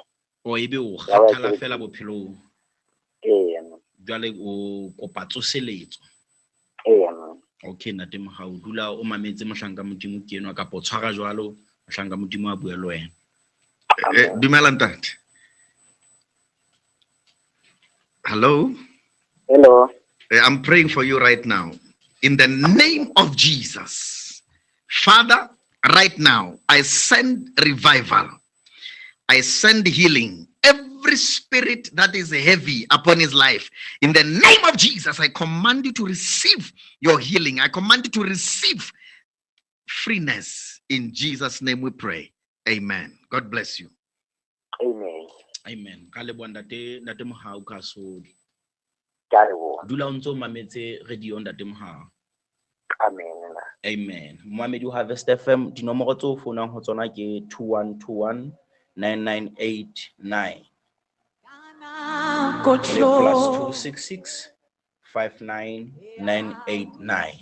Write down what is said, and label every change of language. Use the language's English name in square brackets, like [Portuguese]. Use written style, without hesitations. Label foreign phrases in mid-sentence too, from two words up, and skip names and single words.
[Southern Sotho] o ebe o kgathala fela bophelong jwale o kopa tsoseletso okay ntate Mogau dula o mametse mohlanka modimo ke enwa kapo tshwara jwalo mohlanka modimo a bua le wena Dumela ntate. [English] Hello. I'm praying for you right now in the name of Jesus. Father, right now I send revival, I send healing. Every spirit that is heavy upon his life, in the name of Jesus, I command you to receive your healing. I command you to receive freeness. In Jesus' name we pray. Amen. God bless you. Amen. [Southern Sotho] Kale bua ntate Mogau ka so. [English] Amen. [Southern Sotho] Dula o ntse o mametse radio ntate Mogau. [English] Amen. [Southern Sotho] Mohamedi o Harvest FM dinomoro tse o founang ho tsona ke 2121 9989 le +266 59989.